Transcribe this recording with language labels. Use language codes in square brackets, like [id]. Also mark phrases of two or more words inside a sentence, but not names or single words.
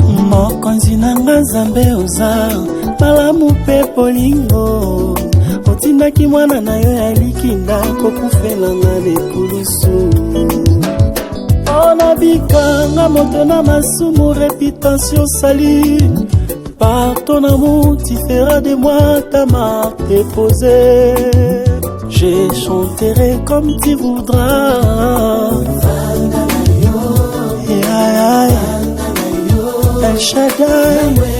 [ln] Mokonzi na nga Nzambe oza malamu mpe bolingo. Otindaki mwana na yo ya likinda kokufela nga lekulusu. Ona bikanga moto na masumu, [fr] réputation salie. Par ton amour, tu feras de moi ta marque déposée. Je chanterai comme tu voudras. Ya, ya, ya. El Shaddai.